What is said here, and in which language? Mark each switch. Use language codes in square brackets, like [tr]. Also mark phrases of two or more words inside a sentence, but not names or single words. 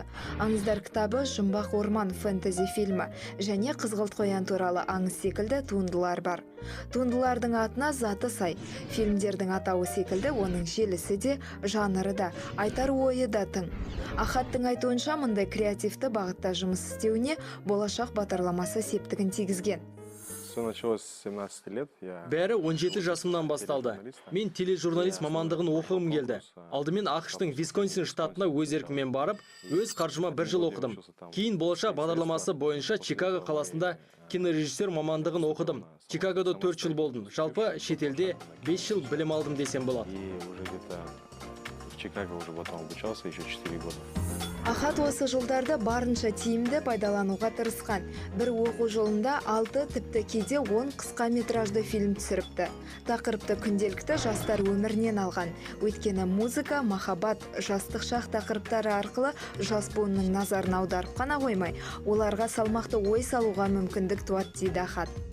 [kk] Аңыздар кітабы Жұмбақ орман фэнтези фильмі және Қызғылт қоян туралы аңыз секілді туындылар бар. Туындылардың атына заты сай. Фильмдердің атауы секілді оның желісі де, жанры да, айтар ойы да тың. Ахаттың айтуынша мұндай креативті бағытта жұмыс істеуіне болашақ бағдарламасы септігін тигізген. [ru] Все началось с 17 лет. [kk] Бәрі 17 жасымнан басталды. Мен тележурналист мамандығын оқығым келді. Алдымен ақштың Висконсин штатына өз еркіммен барып, өз қаржыма 1 жыл оқыдым. Кейін болашақ бағдарламасы бойынша Чикаго қаласында кинорежиссер мамандығын оқыдым. Чикагода 4 жыл болдым. Жалпы шетелде 5 жыл білім алдым десем болады. [ru] И уже где-то в Чикаго уже потом обучался еще 4 года. [kk] Ахат осы жылдарды барынша тиімді пайдалануға тырысқан. Бір оқу жылында 6, тіпті кейде 10 қысқа метражды фильм түсіріпті. Тақырыпты күнделікті жастар өмірінен алған. Өйткені музыка, махаббат, жастық шақ тақырыптары арқылы жас буынның назарын аударып қана қоймай, оларға салмақты ой салуға мүмкіндік туады дейді Ахат.